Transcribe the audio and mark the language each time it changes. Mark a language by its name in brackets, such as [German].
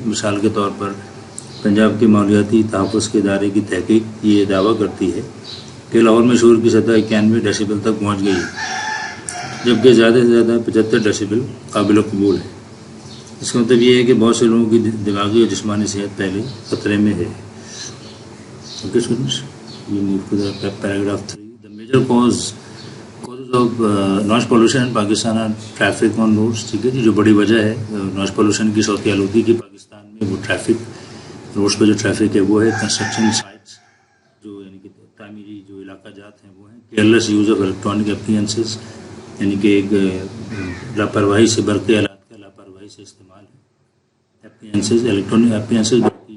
[Hindi] मिसाल के तौर पर पंजाब के माहौलियाती तहफ़्फ़ुज़ के इदारे की तहक़ीक़ ये दावा करती है कि लाहौर में शोर की सतह 91 डेसिबल तक पहुँच गई है, जबकि ज़्यादा से ज़्यादा 75 डेसिबल काबिल कबूल है. इसका मतलब ये है कि बहुत से लोगों की दिमागी और जिस्मानी सेहत पहले ख़तरे में है. [English] Okay students, you move to the paragraph 3. The major causes of noise pollution in Pakistan are traffic on roads. [Hindi] ठीक है जी, जो बड़ी वजह है नॉइज़ पोल्यूशन की, सौती आलूदगी की पाकिस्तान में, वो ट्रैफिक, रोड्स पर जो ट्रैफिक है वो है. कंस्ट्रक्शन साइट्स, जो यानी कि तामीरी जो इलाका जात हैं वो हैं. [English] careless use of electronic appliances, [Hindi] यानी कि एक लापरवाही से, बरक़ी आलात का लापरवाही से इस्तेमाल है. एप्लियंसेस, इलेक्ट्रॉनिक एप्लियंसेस, जो